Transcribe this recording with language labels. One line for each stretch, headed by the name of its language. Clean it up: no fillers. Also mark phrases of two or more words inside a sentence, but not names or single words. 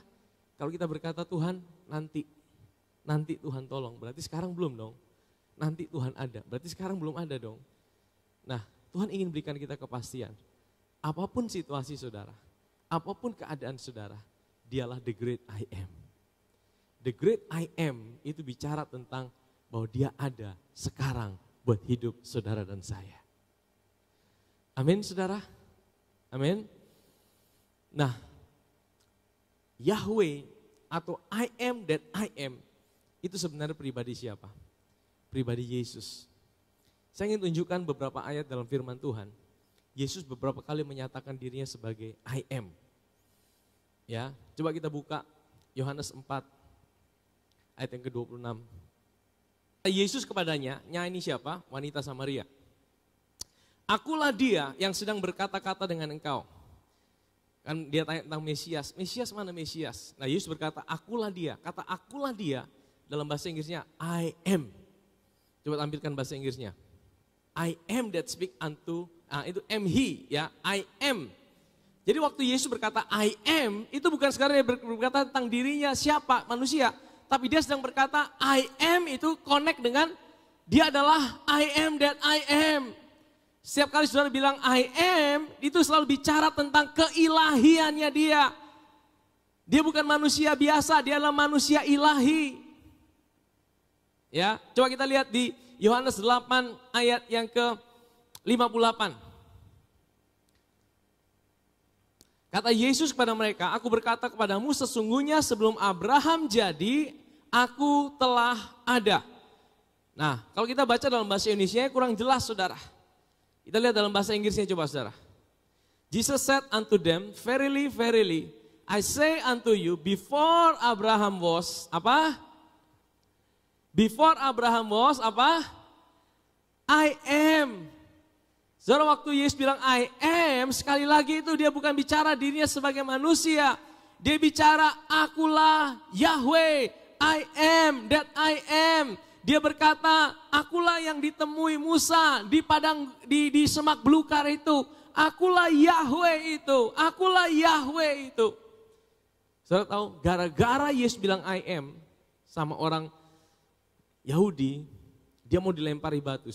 Indonesian: Kalau kita berkata Tuhan nanti Tuhan tolong, berarti sekarang belum dong. Nanti Tuhan ada, berarti sekarang belum ada dong. Nah Tuhan ingin berikan kita kepastian. Apapun situasi saudara, apapun keadaan saudara, dialah
English: the great I am. The great I am
Indonesian: itu bicara tentang bahwa dia ada sekarang buat hidup saudara dan saya. Amin saudara, amin. Nah, Yahweh atau
English: I am that I am
Indonesian: itu sebenarnya pribadi siapa? Pribadi Yesus. Saya ingin tunjukkan beberapa ayat dalam firman Tuhan. Yesus beberapa kali menyatakan dirinya sebagai
English: I am.
Indonesian: Ya, coba kita buka Yohanes 4 ayat yang ke-26. Yesus kepadanya, nyanyi siapa? Wanita Samaria. Akulah dia yang sedang berkata-kata dengan engkau. Kan dia tanya tentang Mesias. Mesias mana Mesias? Nah Yesus berkata, akulah dia. Kata akulah dia dalam bahasa Inggrisnya
English: I am.
Indonesian: Coba tampilkan bahasa Inggrisnya.
English: I am that speak unto, itu am he ya, I am.
Indonesian: Jadi waktu Yesus berkata
English: I am,
Indonesian: itu bukan sekarang dia berkata tentang dirinya siapa, manusia. Tapi dia sedang berkata
English: I am
Indonesian: itu connect dengan dia adalah
English: I am that I am.
Indonesian: Setiap kali saudara bilang
English: I am,
Indonesian: itu selalu bicara tentang keilahiannya dia. Dia bukan manusia biasa, dia adalah manusia ilahi. Ya, coba kita lihat di Yohanes 8 ayat yang ke-58. Kata Yesus kepada mereka, aku berkata kepadamu sesungguhnya sebelum Abraham jadi, aku telah ada. Nah, kalau kita baca dalam bahasa Indonesia kurang jelas saudara. Kita lihat dalam bahasa Inggrisnya coba saudara.
English: Jesus said unto them, verily, verily, I say unto you, before Abraham was, apa? Before Abraham was, apa? I am.
Indonesian: Saudara waktu Yesus bilang
English: I am,
Indonesian: sekali lagi itu dia bukan bicara dirinya sebagai manusia. Dia bicara akulah Yahweh,
English: I am that I am.
Indonesian: Dia berkata akulah yang ditemui Musa di padang di semak belukar itu. Akulah Yahweh itu, akulah Yahweh itu. Saudara tahu gara-gara Yesus bilang
English: I am
Indonesian: sama orang Yahudi, dia mau dilempari batu.